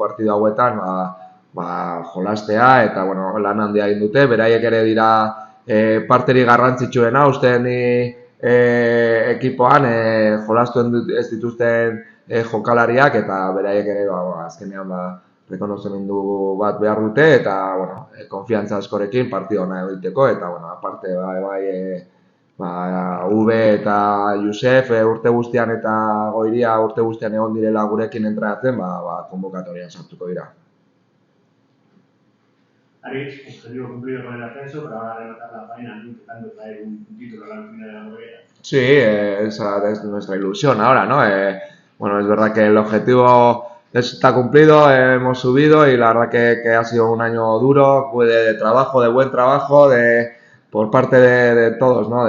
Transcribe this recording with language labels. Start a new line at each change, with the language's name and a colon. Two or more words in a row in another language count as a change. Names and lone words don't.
Basque: partidu hauetan, jolastea eta lan handia egin dute, beraiek ere dira parteri garrantzitsuena, uste ni ekipoan jolastu ez dituzten jokalariak eta beraiek ere azkenean rekonozimendu bat behar dute eta konfiantza askorekin partidu hona egiteko eta aparte Ube eta Josef urte guztian eta Goiria urte guztian egon direla gurekin entrenatzen, konbokatorian sartuko dira. Aritz,
Spanish: objetivo cumplido con el ascenso, pero ahora rematar la faena intentando traer un título a la final de la novela. Sí, esa es nuestra ilusión ahora, ¿no? Es verdad que el objetivo está cumplido, hemos subido y la verdad que ha sido un año duro, de trabajo, de buen trabajo, por parte de todos, ¿no?